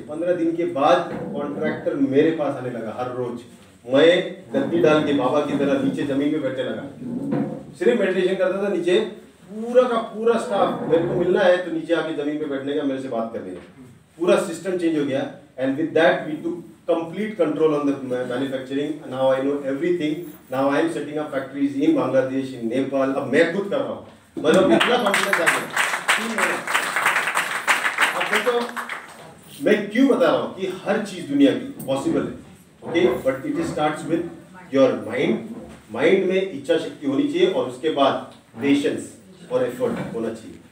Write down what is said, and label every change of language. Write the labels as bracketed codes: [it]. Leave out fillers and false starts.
[hi] 15 दिन के बाद कॉन्ट्रैक्टर मेरे पास आने लगा हर रोज। मैं गद्दी डाल के बाबा की तरह नीचे जमीन पे बैठने लगा, सिर्फ मेडिटेशन करता था नीचे। पूरा का पूरा स्टाफ मेरे को मिलना है तो नीचे आके जमीन पे बैठने का, मेरे से बात करने का, पूरा सिस्टम चेंज हो गया। [en] And with that we took complete control on the manufacturing. Now I know everything. Now I am setting up factories in Bangladesh, in Nepal. [hi] अब मैं खुद कर रहा हूँ, मतलब इतना कॉन्फिडेंस आ गया। अब देखो मैं क्यों बता रहा हूँ कि हर चीज दुनिया की पॉसिबल है, [en] Okay, but it starts with your mind. [hi] Mind में इच्छा शक्ति होनी चाहिए और उसके बाद पेशेंस और एफर्ट होना चाहिए।